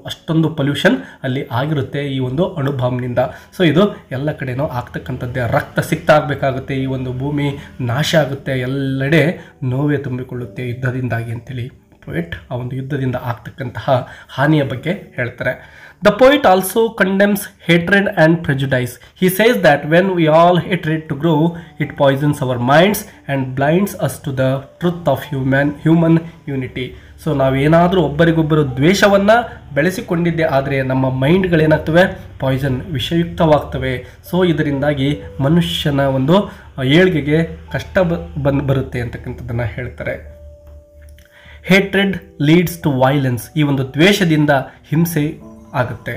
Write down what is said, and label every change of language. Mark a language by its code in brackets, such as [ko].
[kn] ಅಷ್ಟೊಂದು ಪೊಲ್ಯೂಷನ್ ಅಲ್ಲಿ ಆಗಿರುತ್ತೆ ಈ ಒಂದು ಅಣುಬಾಂಬ್ನಿಂದ. ಸೊ ಇದು ಎಲ್ಲ ಕಡೆನೂ ಆಗ್ತಕ್ಕಂಥದ್ದೇ. ರಕ್ತ ಸಿಕ್ತಾಗಬೇಕಾಗುತ್ತೆ, ಈ ಒಂದು ಭೂಮಿ ನಾಶ ಆಗುತ್ತೆ, ಎಲ್ಲೆಡೆ ನೋವೇ ತುಂಬಿಕೊಳ್ಳುತ್ತೆ ಯುದ್ಧದಿಂದಾಗಿ ಅಂತೇಳಿ ಪೊಯೆಟ್ ಆ ಒಂದು ಯುದ್ಧದಿಂದ ಆಗ್ತಕ್ಕಂತಹ ಹಾನಿಯ ಬಗ್ಗೆ ಹೇಳ್ತಾರೆ. [en] The poet also condemns hatred and prejudice. He says that when we all hatred to grow, it poisons our minds and blinds us to the truth of human unity. [kn] So ನಾವೇನಾದರೂ ಒಬ್ಬರಿಗೊಬ್ಬರು ದ್ವೇಷವನ್ನು ಬೆಳೆಸಿಕೊಂಡಿದ್ದೆ ಆದರೆ ನಮ್ಮ ಮೈಂಡ್ಗಳೇನಾಗ್ತವೆ, ಪಾಯ್ಸನ್, ವಿಷಯುಕ್ತವಾಗ್ತವೆ. ಸೊ ಇದರಿಂದಾಗಿ ಮನುಷ್ಯನ ಒಂದು ಏಳ್ಗೆಗೆ ಕಷ್ಟ ಬರುತ್ತೆ ಅಂತಕ್ಕಂಥದ್ದನ್ನು ಹೇಳ್ತಾರೆ. [en] Hatred leads to violence. [kn] ಈ ಒಂದು ದ್ವೇಷದಿಂದ ಹಿಂಸೆ ಆಗುತ್ತೆ.